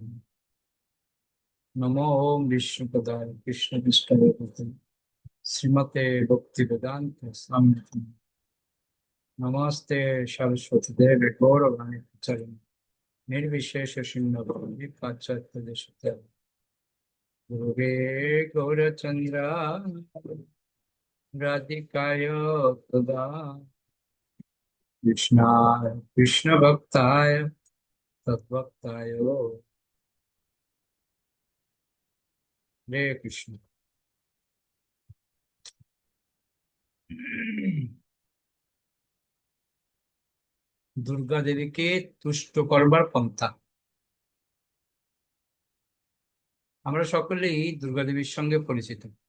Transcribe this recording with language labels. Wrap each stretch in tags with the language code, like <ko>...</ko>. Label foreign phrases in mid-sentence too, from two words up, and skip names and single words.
<sa>नमो ओम विष्णुपदाय कृष्णपृष्ठाय भूतले श्रीमते भक्तिवेदान्त स्वामी नमस्ते सरस्वती देवे गौरवाणी प्रचारिणे निर्विशेष शून्यवादी पाश्चात्य देशत्याग गुरुवे गौरचंद्र राधिकाय तदा कृष्णाय कृष्ण भक्ताय तद्भक्ताय हरे कृष्ण।</sa> <bn>দুর্গা দেবীকে তুষ্ট করবার পন্থা। আমরা সকলেই দুর্গা দেবীর সঙ্গে পরিচিত।</bn>